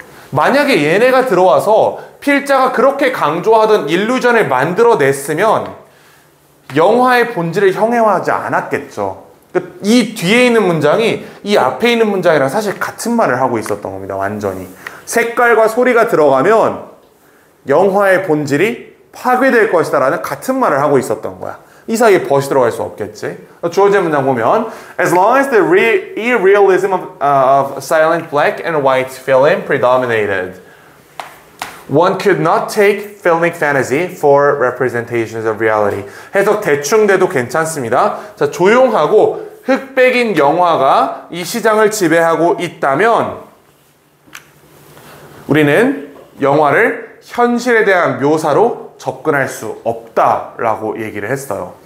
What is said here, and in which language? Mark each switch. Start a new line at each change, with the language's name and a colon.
Korean: 만약에 얘네가 들어와서 필자가 그렇게 강조하던 일루전을 만들어냈으면 영화의 본질을 형해화하지 않았겠죠. 이 뒤에 있는 문장이 이 앞에 있는 문장이랑 사실 같은 말을 하고 있었던 겁니다. 완전히. 색깔과 소리가 들어가면 영화의 본질이 파괴될 것이다 라는 같은 말을 하고 있었던 거야. 이 사이에 벗이 들어갈 수 없겠지. 주어진 문장 보면
English: As long as the irrealism of silent black and white film predominated, one could not take filmic fantasy for representations of reality.
Korean: 해석 대충 돼도 괜찮습니다. 자, 조용하고 흑백인 영화가 이 시장을 지배하고 있다면 우리는 영화를 현실에 대한 묘사로 접근할 수 없다라고 얘기를 했어요.